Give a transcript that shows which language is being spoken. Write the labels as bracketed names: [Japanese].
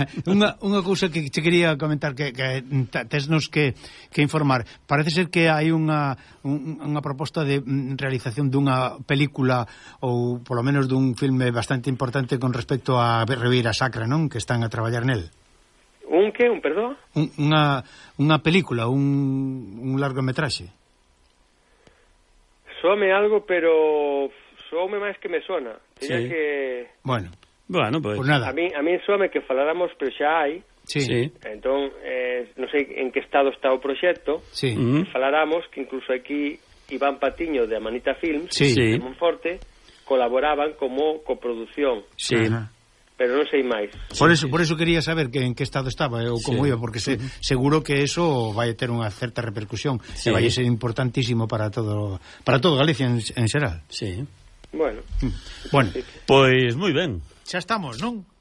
[Galician] Unha cousa que te quería comentar, que tesnos que informar. Parece ser que hai unha proposta de realización dunha película ou polo menos dun filme bastante importante con respecto a Ribeira Sacra, non? Que están a traballar nel. [Spanish] ¿Un qué? ¿Un perdón? Una película, un largometraje. [Galician] Soame algo, pero soame [Spanish] más que me suena. Sí. Que... Bueno, pues nada. A mí [Galician] soame que faláramos, [Spanish] pero ya hay. Sí. Sí. Entonces, no sé en qué estado está el proyecto. Sí. [Galician] Faláramos que incluso aquí Iván Patiño de Amanita Films, [Spanish] sí, de Monforte, colaboraban como coproducción. Sí. Ajá. [Galician] Pero non sei máis. [Spanish] Por eso quería saber [Galician] que en que estado estaba ou como iba, porque seguro que eso vai ter unha certa repercusión e vai ser importantísimo para todo Galicia en xeral. [Spanish] Sí. Bueno. [Galician] Pois moi ben. Xa estamos, non?